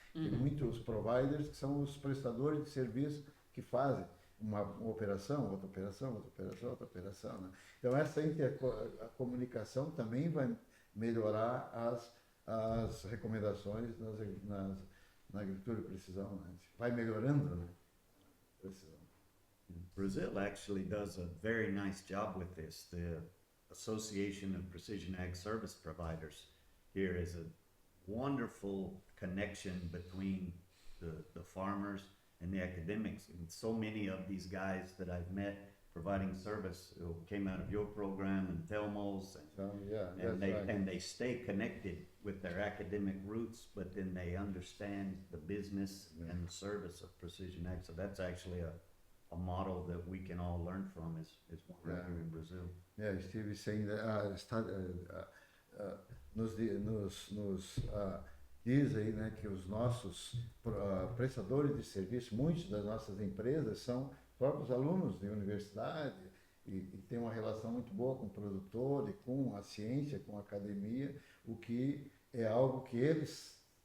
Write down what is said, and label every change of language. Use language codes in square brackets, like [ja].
[pt] Tem muitos providers que são os prestadores de serviço que fazem uma operação, outra operação, outra operação, outra operação, né? Então essa a comunicação também vai melhorar as recomendações na agricultura de precisão, né? Vai melhorando, né? Precisão. [en] Brazil actually does a very nice job with this. The Association of Precision Ag Service Providers here is a wonderful connection between the farmers and the academics. And so many of these guys that I've met providing service who came out of your program and Thelmo's, and they stay connected with their academic roots, but then they understand the business and the service of precision ag. So that's actually a model that we can all learn from is what we're here in Brazil. Yeah, Steve is saying that [pt] diz aí, né, que os nossos prestadores de serviço, muitas das nossas empresas são próprios alunos de universidade e tem uma relação muito boa com o produtor e com a ciência, com a academia, o que é algo que eles